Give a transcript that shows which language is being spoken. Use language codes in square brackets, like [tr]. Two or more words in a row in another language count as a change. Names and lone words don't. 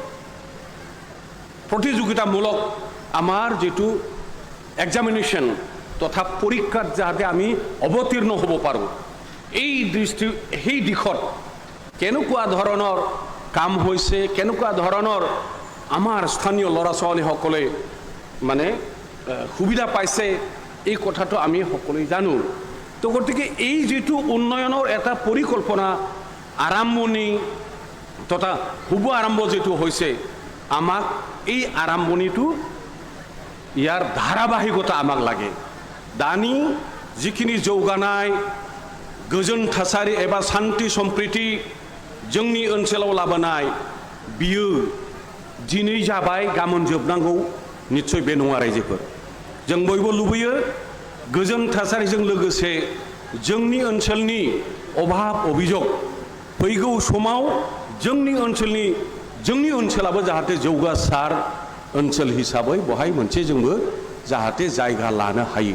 [as] প্ৰতিযোগিতামূলক আমাৰ যিটো এক্সামিনেশ্যন তথা পৰীক্ষাত যাতে আমি অৱতীৰ্ণ হ'ব পাৰোঁ, সেই দিশত কেনেকুৱা ধৰণৰ কাম হৈছে, কেনেকুৱা ধৰণৰ আমাৰ স্থানীয় ল'ৰা ছোৱালীসকলে মানে সুবিধা পাইছে, এই কথাটো আমি সকলোৱে জানো। তো গতিকে এই যিটো উন্নয়নৰ এটা পৰিকল্পনা আৰম্ভণি তথা শুভ আৰম্ভ যিটো হৈছে, আমাক এই আৰম্ভণিটো ইয়াৰ ধাৰাবাহিকতা আমাক লাগে। [brx] दानि जिखिनि जौगानाय गोजोन थासारि एबा शान्ति सम्प्रीति जोंनि ओनसोलाव लाबोनाय बियो दिनै जाबाय गाबोन जोबनांगौ निश्चय बे नङा। रायजोफोर जों बयबो लुबैयो गोजोन थासारिजों लोगोसे जोंनि ओनसोलनि अभाब अभियोग फैगौ समाव जोंनि ओनसोलाबो जाहाथे जौगासार ओनसोल हिसाबै बहाय मोनसे जोंबो जाहाथे जायगा लानो हायो।